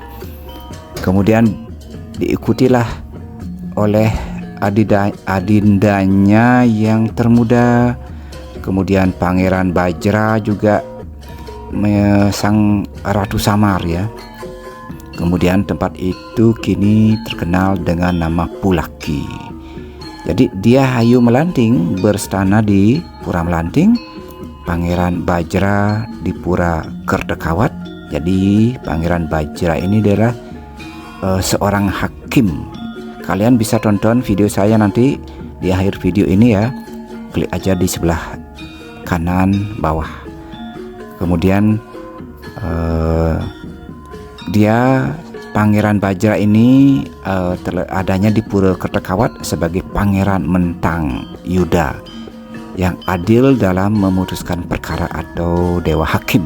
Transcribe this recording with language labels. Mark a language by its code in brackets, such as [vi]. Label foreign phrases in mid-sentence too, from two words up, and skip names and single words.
[id] Kemudian diikutilah oleh adindanya yang termuda, kemudian Pangeran Bajra juga sang Ratu Samar ya. Kemudian tempat itu kini terkenal dengan nama Pulaki. Jadi dia Ayu Melanting berstana di Pura Melanting, Pangeran Bajra di Pura Kerdekawat. Jadi Pangeran Bajra ini adalah seorang hakim. Kalian bisa tonton video saya nanti di akhir video ini ya. Klik aja di sebelah kanan bawah. Kemudian dia Pangeran Bajra ini adanya di Pura Kerdekawat sebagai Pangeran Mentang Yuda yang adil dalam memutuskan perkara atau dewa hakim.